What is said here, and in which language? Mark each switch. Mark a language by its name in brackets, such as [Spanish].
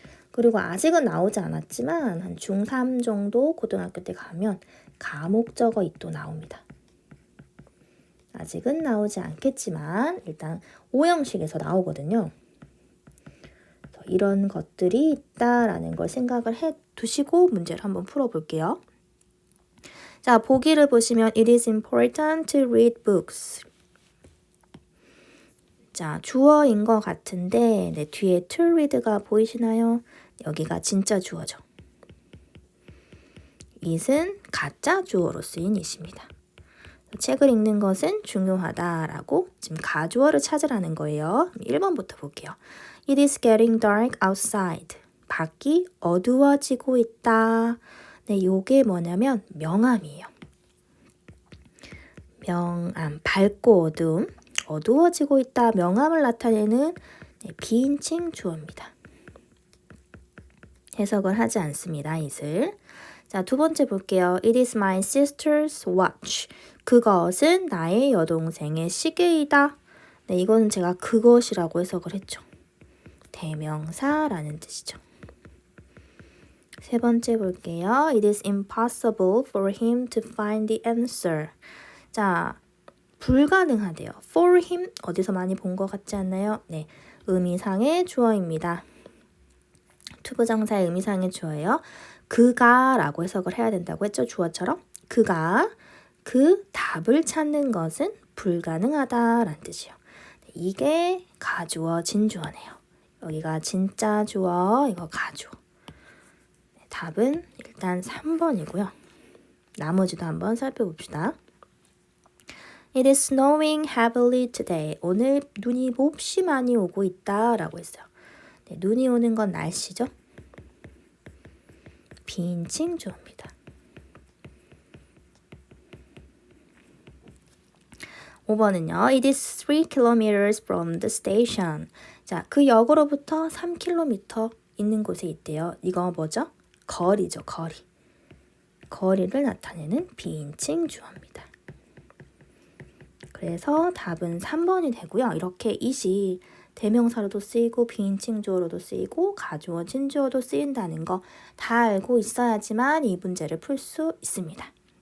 [Korean] 그리고 아직은 나오지 않았지만 한 중3 정도 고등학교 때 가면 가목적어 it도 나옵니다. 아직은 나오지 않겠지만 일단 오형식에서 나오거든요. 이런 것들이 있다라는 걸 생각을 해 두시고 문제를 한번 풀어볼게요. [English] 자, [Korean] 보기를 보시면 [English] It is important to read books. [Korean] 자, 주어인 것 같은데 뒤에 to read가 보이시나요? 여기가 진짜 주어죠. it은 가짜 주어로 쓰인 it입니다. 책을 읽는 것은 중요하다라고 지금 가주어를 찾으라는 거예요. 1번부터 볼게요. [English] It is getting dark outside. [Korean] 밖이 어두워지고 있다. 네, 요게 뭐냐면 명암이에요. 명암, 밝고 어두움, 어두워지고 있다. 명암을 나타내는 비인칭 주어입니다. 해석을 하지 않습니다. it을. 자, 두 번째 볼게요. [English] It is my sister's watch. [Korean] 그것은 나의 여동생의 시계이다. 네, 이거는 제가 그것이라고 해석을 했죠. 대명사라는 뜻이죠. 세 번째 볼게요. [English] It is impossible for him to find the answer. [Korean] 자, 불가능하대요. For him 어디서 많이 본 것 같지 않나요? 네, 의미상의 주어입니다. 투부정사의 의미상의 주어예요. 그가 라고 해석을 해야 된다고 했죠. 주어처럼. 그가 그 답을 찾는 것은 불가능하다라는 뜻이에요. 이게 가주어 진주어네요. 여기가 진짜 주어, 이거 가주어. 답은 일단 3번이고요. 나머지도 한번 살펴봅시다. [English] It is snowing heavily today. [Korean] 오늘 눈이 몹시 많이 오고 있다 라고 했어요. 네, 눈이 오는 건 날씨죠. 비인칭 주어입니다. 5번은요. [English] It is 3 kilometers from the station. [Korean] 자, 그 역으로부터 3km 있는 곳에 있대요. 이거 뭐죠? 거리죠, 거리. 거리를 나타내는 비인칭 주어입니다. 그래서 답은 3번이 되고요. 이렇게 it이 대명사로도 쓰이고 비인칭 주어로도 쓰이고 가주어 진주어도 쓰인다는 거 다 알고 있어야지만 이 문제를 풀 수 있습니다.